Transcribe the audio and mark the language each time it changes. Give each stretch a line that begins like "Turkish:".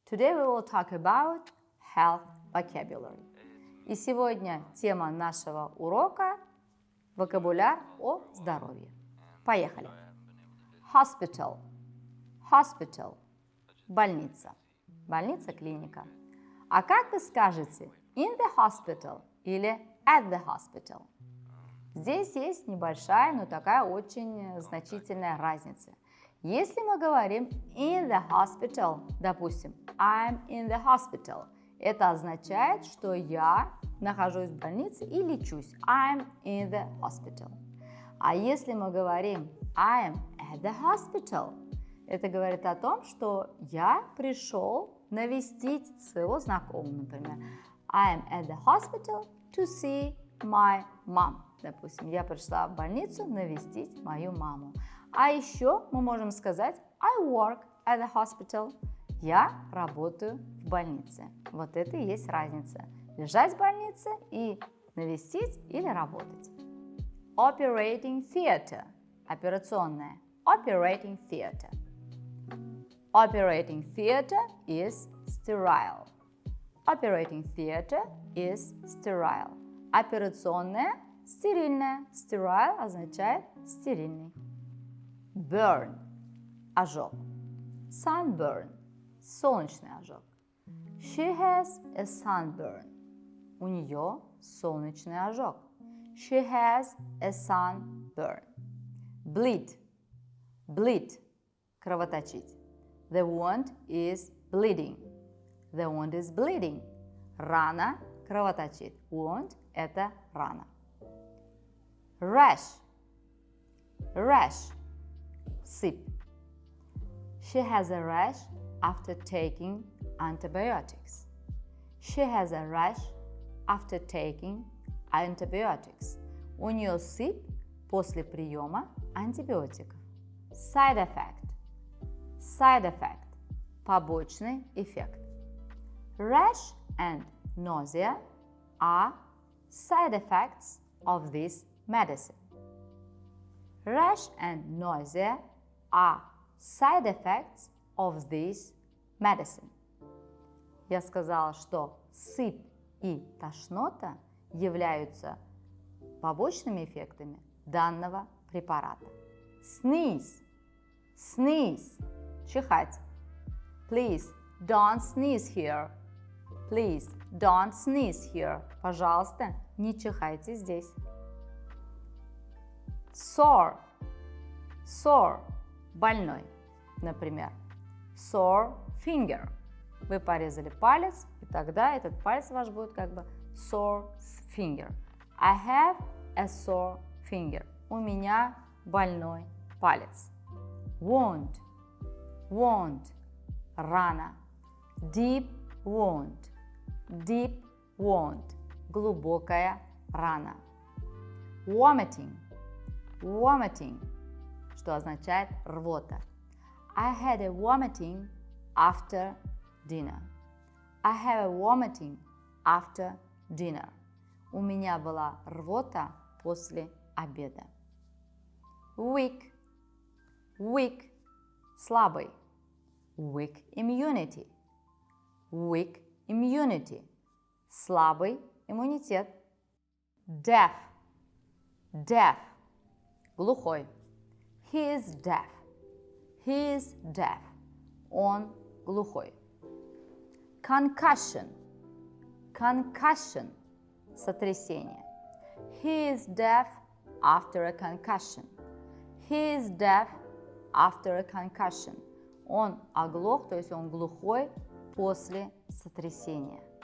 English: Today we will talk about health vocabulary.
Russian: И сегодня тема нашего урока – вокабуляр о здоровье. Поехали. Hospital. Hospital. Больница. Больница, клиника. А как вы скажете
English: in the hospital
Russian: или
English: at the hospital?
Russian: Здесь есть небольшая, но такая очень значительная разница. Если мы говорим
English: in the hospital,
Russian: допустим,
English: I'm in the hospital,
Russian: это означает, что я нахожусь в больнице и лечусь.
English: I'm in the hospital.
Russian: А если мы говорим
English: I'm at the hospital,
Russian: это говорит о том, что я пришел навестить своего знакомого, например.
English: I'm at the hospital to see my mom.
Russian: Допустим, я пришла в больницу навестить мою маму. А еще мы можем сказать
English: I work at the hospital.
Russian: Я работаю в больнице. Вот это и есть разница. Лежать в больнице и навестить или работать.
English: Operating theater. Операционная. Operating theater. Operating theater is sterile. Operating theater is sterile.
Russian: Операционная, стерильная. Sterile означает стерильный. Burn – ожог. Sunburn – солнечный ожог.
English: She has a sunburn.
Russian: У нее солнечный ожог.
English: She has a sunburn. Bleed – bleed – кровоточить. The wound is bleeding. The wound is bleeding.
Russian: Рана кровоточит. Wound – это рана.
English: Rash – rash – сыпь. She has a rash after taking antibiotics. She has a rash after taking antibiotics.
Russian: У нее сыпь после приема антибиотиков.
English: Side effect. Side effect. Побочный эффект. Rash and nausea are side effects of this medicine. Rash and nausea are side effects of this medicine.
Russian: Я сказала, что сыпь и тошнота являются побочными эффектами данного препарата.
English: Sneeze. Sneeze. Чихать. Please don't sneeze here. Please don't sneeze here.
Russian: Пожалуйста, не чихайте здесь.
English: Sore. Sore. Больной.
Russian: Например, sore finger. Вы порезали палец, и тогда этот палец ваш будет как бы sore finger.
English: I have a sore finger.
Russian: У меня больной палец.
English: Wound. Wound. Рана. Deep wound. Deep wound.
Russian: Глубокая рана. Vomiting. Vomiting. Что означает рвота.
English: I had a vomiting after dinner. I have a vomiting after dinner.
Russian: У меня была рвота после обеда.
English: Weak. Weak. Слабый. Weak immunity. Weak immunity.
Russian: Слабый иммунитет.
English: Deaf. Deaf. Глухой. He is deaf. He is deaf.
Russian: Он глухой. Concussion. Concussion. Сотрясение.
English: He is deaf after a concussion. He is deaf after a concussion.
Russian: Он оглох, то есть он глухой после сотрясения.